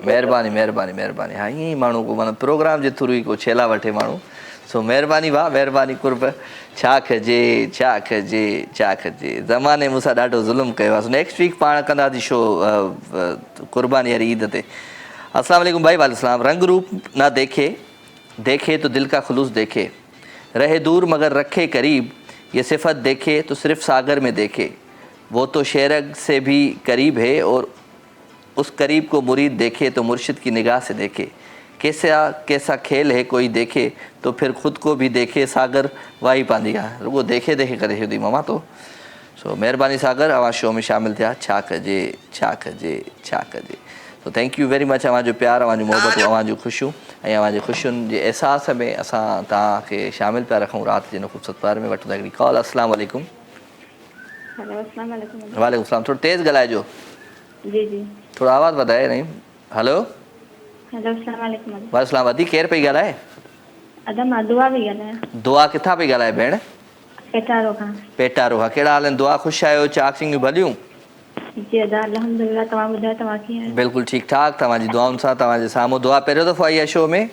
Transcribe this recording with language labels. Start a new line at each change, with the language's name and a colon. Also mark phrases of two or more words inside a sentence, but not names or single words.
Sindhi: महिरबानी महिरबानी महिरबानी। हा ईअं ई माण्हू को माना प्रोग्राम जे थ्रू ई को छेला वठे माण्हू। सो महिरबानी भाउ महिरबानी कुर्ब। छा कजे छा कजे छा कजे ज़माने मूंसां ॾाढो ज़ुल्म कयो आहे।
English: next week
Sindhi: पाण कंदासीं शो कुर्बानी वारी ईद ते।
Arabic: السلام علیکم بھائی۔ وعلیکم.
Urdu: رنگ روپ نہ دیکھے تو دل کا خلوص دیکھے، رہے دور مگر رکھے قریب، یہ صفت دیکھے تو صرف ساگر میں دیکھے، وہ تو شہرگ سے بھی قریب ہے اور اس قریب کو مرید دیکھے تو مرشد کی نگاہ سے دیکھے، کیسا کھیل ہے کوئی دیکھے تو پھر خود کو بھی دیکھے,
Sindhi: सागर वाही पांदी आहे रुगो देखे करे छॾी मामा तो। सो महिरबानी सागर अवां शो में शामिल थिया। छा कजे छा कजे छा कजे। सो
English: thank you very much
Sindhi: अवांजो प्यार अवांजो मोहबत अवांजो ख़ुशियूं ऐं अवांजे ख़ुशियुनि जे अहसास में असां तव्हांखे शामिल पिया रखूं राति जे हिन ख़ूबसूरत पार में। वठूं था हिकिड़ी कॉल।
Arabic: السلام علیکم. وعلیکم السلام.
Sindhi: थोरो तेज़ ॻाल्हाइजो। जी जी थोरो आवाज़ वधाए नहीं। हेलो
Arabic: ہیلو السلام علیکم.
Sindhi: वालेकुम। वधी केरु पई ॻाल्हाए? अदा मां दुआ पई ॻाल्हायां। दुआ किथां पई ॻाल्हाए भेण? पेटारो खां। पेटारो खां। कहिड़ा हाल आहिनि? दुआ ख़ुशि आहियो? चाक सिंगियूं भलियूं? जी अदा अल्हम्दुलिल्लाह। तव्हां ॿुधायो तव्हां कीअं आहियो? बिल्कुलु ठीकु ठाक तव्हांजी दुआउनि सां। तव्हांजे साम्हूं दुआ पहिरियों दफ़ो आई आहे शो में?